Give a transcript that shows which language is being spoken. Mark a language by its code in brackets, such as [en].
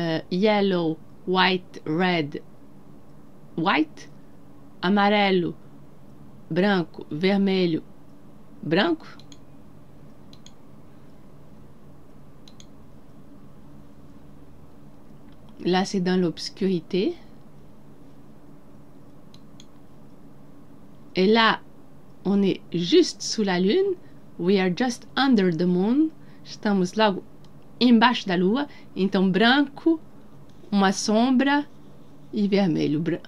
[en] yellow, white, red, white, [pt] amarelo, branco, vermelho, branco. [fr] Là, c'est dans l'obscurité. Et là, on est juste sous la lune. [en] We are just under the moon. [pt] Estamos logo embaixo da lua. Então, branco, uma sombra e vermelho.